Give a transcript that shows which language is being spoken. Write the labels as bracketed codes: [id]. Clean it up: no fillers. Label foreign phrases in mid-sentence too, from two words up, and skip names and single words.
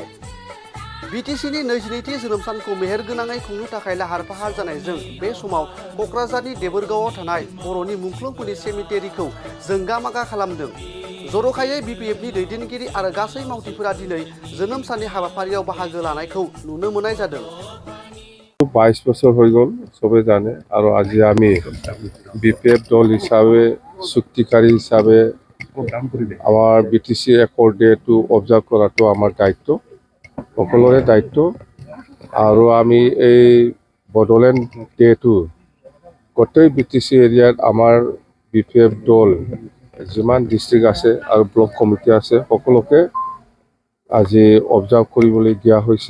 [brx] बिटिसिनि 22थि जोनोम सानखौ मेहेरगोनाङै खुंनो थाखाय लाहार फाहार जानायजों बे समाव क'क्राझारनि देबोरगावआव थानाय बर'नि मुंख्लंफोरनि सेमिटेरिखौ जोंगा मागा खालामदों। जर'खायै BPFनि दैदेनगिरि आरो गासै मावथिफोरा दिनै जोनोम साननि हाबाफारियाव बाहागो लानायखौ नुनो मोननाय जादों। [as] 22 বছর হয়ে গেল সবে জানে আৰু আজি আমি BPF দল হিসাবে চুক্তিকারী হিসাবে আমার বিটিসি একর ডেটো অবজার্ভ করাটো আমার দায়িত্ব, সকলৰে দায়িত্ব। আৰু আমি এই বড়োলেণ্ড ডেটো গোটেই বিটিসি এরিয়াত আমার BPF দল যিমান ডিস্ট্রিক্ট আছে আৰু ব্লক কমিটি আছে সকলোকে আজি অবজাৰ্ভ কৰিবলৈ দিয়া হৈছে।